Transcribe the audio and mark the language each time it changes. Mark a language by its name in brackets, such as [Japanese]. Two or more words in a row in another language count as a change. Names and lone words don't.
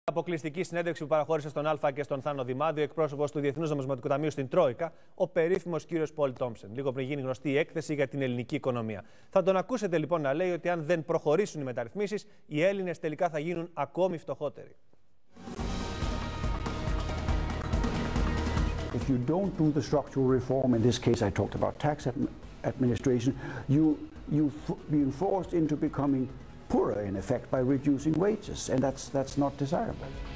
[Greek] Αποκλειστική συνέντευξη που παραχώρησε στον Α και στον Θάνο Δημάδιο, εκπρόσωπος του Διεθνούς Νομισματικού Ταμείου στην Τρόικα, ο περίφημος κύριος Πολ Τόμσεν, λίγο πριν γίνει γνωστή η έκθεση για την ελληνική οικονομία. Θα τον ακούσετε λοιπόν να λέει ότι αν δεν προχωρήσουν οι μεταρρυθμίσεις, οι Έλληνες τελικά θα γίνουν ακόμη φτωχότεροι. [English] If you don't do the structural reform, in this case I talked about tax administration, you're being forced into becoming poorer in effect by reducing wages, and that's not desirable.